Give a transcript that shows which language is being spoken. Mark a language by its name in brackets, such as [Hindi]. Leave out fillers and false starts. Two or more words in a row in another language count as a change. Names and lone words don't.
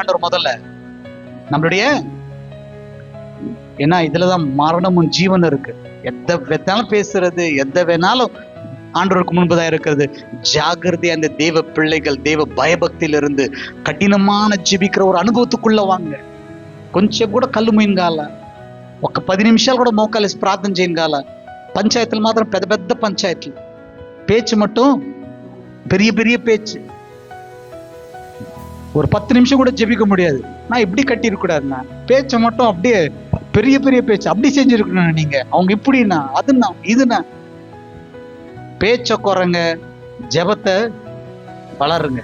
[Tamil] ஆண்டவர் முதல்ல நம்மளுடைய. ஏன்னா இதுலதான் மரணமும் ஜீவன் இருக்கு. எந்த வேணாலும் பேசுறது, எந்த வேணாலும் ஆண்டவருக்கு முன்பதாக இருக்கிறது. ஜாகிரதையா அந்த தேவ பிள்ளைகள் தேவ பயபக்தியில இருந்து கடினமான ஜெபிக்கிற ஒரு அனுபவத்துக்குள்ள வாங்க. [Telugu] కొంచెం కూడా కళ్ళు మూయగాల, ఒక 10 నిమిషాలు కూడా మోకాలేసి ప్రార్థన చేయగాల. పంచాయతీలు మాత్రం పెద్ద పెద్ద పంచాయతీలు, [Tamil] பேச்சு மட்டும் பெரிய பெரிய பேச்சு. ஒரு 10 நிமிஷம் கூட ஜெபிக்க முடியாது. நான் இப்படி கட்டி இருக்க கூடாதுண்ணா, பேச்சை மட்டும் அப்படியே பெரிய பெரிய பேச்சு அப்படி செஞ்சிருக்கணும். நீங்க அவங்க இப்படின்னா அதுன்னா இதுன்னா பேச்ச குறைங்க, ஜெபத்தை வளருங்க.